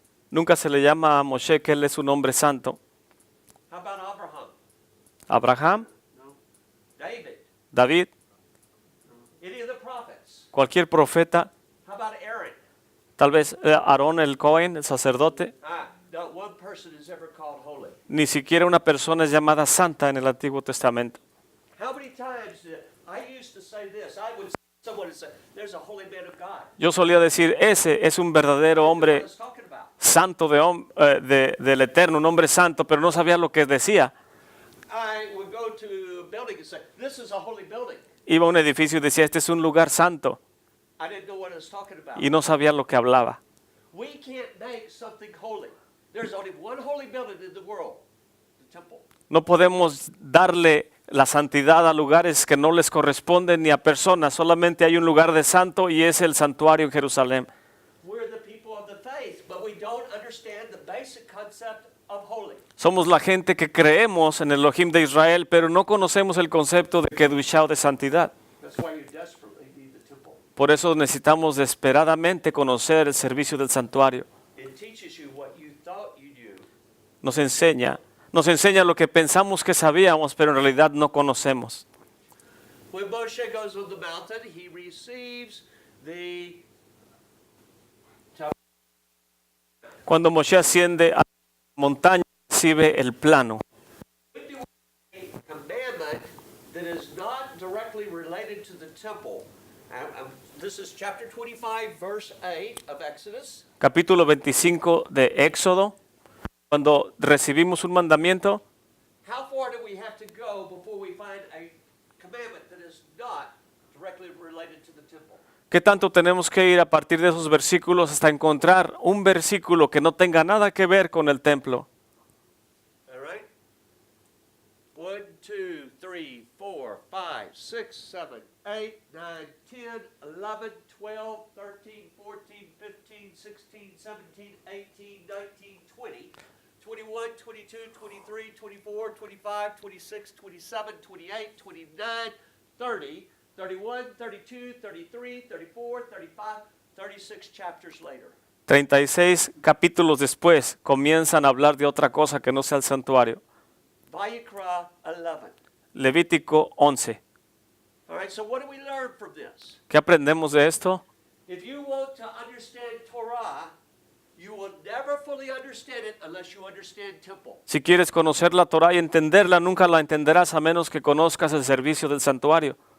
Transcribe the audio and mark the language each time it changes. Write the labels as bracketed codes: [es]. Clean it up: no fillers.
[es] Nunca se le llama a Moshe que él es un hombre santo. [en] How about Abraham? [es] Abraham, [en] No. David? [es] David, [en] Any of the prophets? [es] cualquier profeta, [en] How about Aaron? [es] tal vez Aarón el Cohen, el sacerdote. [en] Not one person is ever called holy. [es] Ni siquiera una persona es llamada santa en el Antiguo Testamento. [en] How many times I used to say this? Someone would say, "There's a holy man of God." [es] Yo solía decir, ese es un verdadero [en] What I [es] hombre [en] was talking about. [es] santo del Eterno, un hombre santo, pero no sabía lo que decía. [en] I would go to a building and say, "This is a holy building." [es] Iba a un edificio y decía, este es un lugar santo, [en] I didn't know what I was talking about. [es] y no sabía lo que hablaba. [en] We can't make something holy. There's only one holy building in the world, the temple. [es] No podemos darle la santidad a lugares que no les corresponden ni a personas. Solamente hay un lugar de santo y es el santuario en Jerusalén. [en] We're the people of the faith, but we don't understand the basic concept of holy. [es] Somos la gente que creemos en el Elohim de Israel, pero no conocemos el concepto de Kedushá o de santidad. [en] That's why you desperately need the temple. [es] Por eso necesitamos desesperadamente conocer el servicio del santuario. [en] It teaches you what you thought you knew. [es] Nos enseña lo que pensamos que sabíamos, pero en realidad no conocemos. [en] When Moshe goes on the mountain, he receives the [es] Cuando Moshe asciende a la montaña, recibe el plano. [en] commandment that is not directly related to the temple. This is chapter 25, verse 8 of Exodus. [es] Capítulo 25 de Éxodo. Cuando recibimos un mandamiento, [en] How far do we have to go before we find a commandment that is not directly related to the temple? [es] ¿qué tanto tenemos que ir a partir de esos versículos hasta encontrar un versículo que no tenga nada que ver con el templo? [en] All right? 1, 2, 3, 4, 5, 6, 7, 8, 9, 10, 11, 12, 13, 14, 15, 16, 17, 18, 19, 20, 21, 22, 23, 24, 25, 26, 27, 28, 29, 30, 31, 32, 33, 34, 35, 36 chapters later. [es] 36 capítulos después comienzan a hablar de otra cosa que no sea el santuario. [en] Vayikra 11. [es] Levítico 11. [en] All right, so what do we learn from this? [es] ¿Qué aprendemos de esto? [en] If you want to understand Torah, you will never fully understand it unless you understand temple. [es] Si quieres conocer la Torah y entenderla, nunca la entenderás a menos que conozcas el servicio del santuario.